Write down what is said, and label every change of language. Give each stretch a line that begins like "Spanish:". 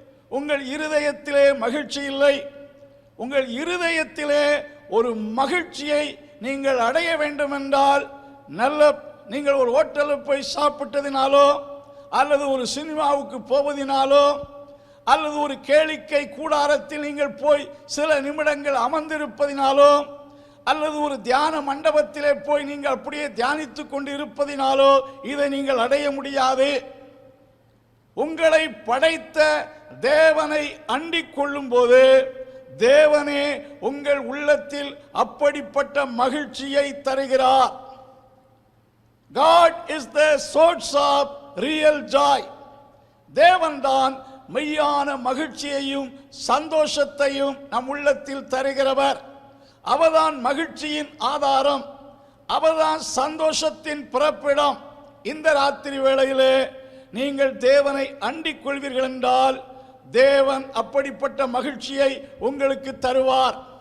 Tamil: உங்கள் இருதயத்திலே மகிழ்ச்சி இல்லை. உங்கள் இருதயத்திலே ஒரு மகிழ்ச்சியை நீங்கள் அடைய வேண்டும் என்றால், நீங்கள் ஒரு ஹோட்டலுக்கு போய் சாப்பிட்டதினாலோ, அல்லது ஒரு சினிமாவுக்கு போவதினாலோ, அல்லது ஒரு கேளிக்கை கூடாரத்தில் நீங்கள் போய் சில நிமிடங்கள் அமர்ந்திருப்பதினாலோ, அல்லது ஒரு தியான மண்டபத்திலே போய் நீங்கள் அப்படியே தியானித்துக் கொண்டு இருப்பதினாலோ இதை நீங்கள் அடைய முடியாது. உங்களை படைத்த தேவனை அண்டிக் கொள்ளும் போது தேவனே உங்கள் உள்ளத்தில் அப்படிப்பட்ட மகிழ்ச்சியை தருகிறார்.
English: God is the source of real joy.
Tamil: தேவன்தான் மெய்யான மகிழ்ச்சியையும் சந்தோஷத்தையும் நம் உள்ளத்தில் தருகிறவர். அவர்தான் மகிழ்ச்சியின் ஆதாரம், அவர்தான் சந்தோஷத்தின் பிறப்பிடம். இந்த ராத்திரி வேளையிலே நீங்கள் தேவனை அண்டிக் கொள்வீர்கள் என்றால் தேவன் அப்படிப்பட்ட மகிழ்ச்சியை உங்களுக்கு தருவார்.